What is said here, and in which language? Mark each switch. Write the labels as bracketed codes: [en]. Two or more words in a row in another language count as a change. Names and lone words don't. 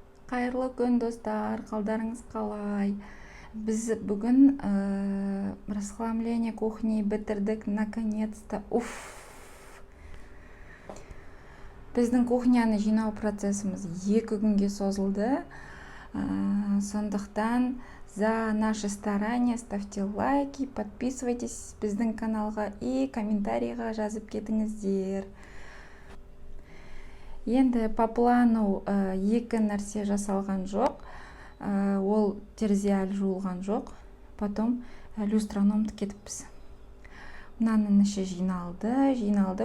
[kk] Қайырлы күн достар, қалдарыңыз қалай? Біз бүгін [ru] расхламление кухни [kk] бітірдік, наконец-то. Біздің кухняны жинау процессіміз 2 күнге созылды. [ru] Сондықтан за наши старания ставьте лайки, подписывайтесь [kk] біздің каналға [ru] и [kk] комментарийға жазып кетіңіздер. Енді [ru] по плану [kk] 2 нәрсе жасалған жоқ. Ол терезе әлі жуылған жоқ. Потом люстрономды кетіппіз. Мынаның іші жиналды.